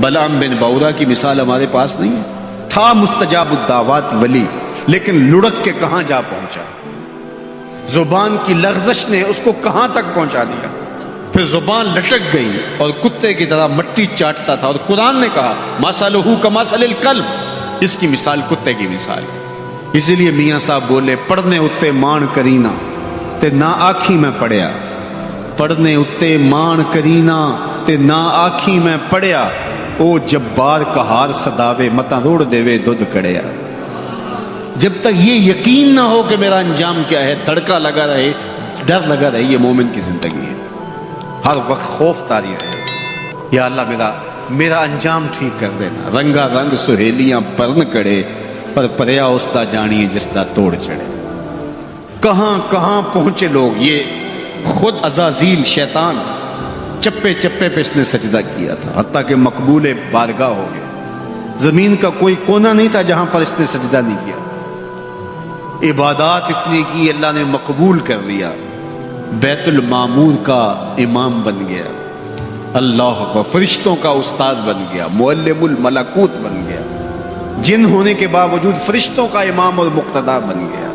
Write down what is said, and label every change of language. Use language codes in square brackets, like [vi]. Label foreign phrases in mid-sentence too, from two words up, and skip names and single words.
[ur] بلعام بن باورا کی مثال ہمارے پاس نہیں ہے، تھا مستجاب الدعوات ولی، لیکن لڑک کے کہاں جا پہنچا، زبان کی لغزش نے اس کو کہاں تک پہنچا دیا، پھر زبان لٹک گئی اور کتے کی طرح مٹی چاٹتا تھا، اور قرآن نے کہا [ar] مثلہ کمثل الکلب، [ur] اس کی مثال کتے کی مثال۔ اسی لیے میاں صاحب بولے [pa] پڑھنے اتے مان کرینا تے نہ آکھی میں پڑھیا، پڑھنے اتے مان کرینا تے نہ آکھی میں پڑھیا، او جبار کہار صداوے متا روڑ دیوے دودھ کڑیا۔ [ur] جب تک یہ یقین نہ ہو کہ میرا انجام کیا ہے، تڑکا لگا رہے، ڈر لگا رہے، یہ مومن کی زندگی ہے۔ ہر وقت خوف طاری رہے، یا اللہ میرا انجام ٹھیک کر دینا۔ [pa] رنگا رنگ سہیلیاں پرن کڑے، پر پریا اس دا جانی جس دا توڑ چڑھے۔ [ur] کہاں کہاں پہنچے لوگ، یہ خود عزازیل شیطان چپے چپے پہ اس نے سجدہ کیا تھا، حتیٰ کہ مقبول بارگاہ ہو گیا۔ زمین کا کوئی کونا نہیں تھا جہاں پر اس نے سجدہ نہیں کیا، عبادات اتنی کی اللہ نے مقبول کر لیا، بیت المعمور کا امام بن گیا، [ar] اللہ اکبر، [ur] فرشتوں کا استاد بن گیا، [ar] معلم الملکوت [ur] بن گیا، جن ہونے کے باوجود فرشتوں کا امام اور مقتدا بن گیا۔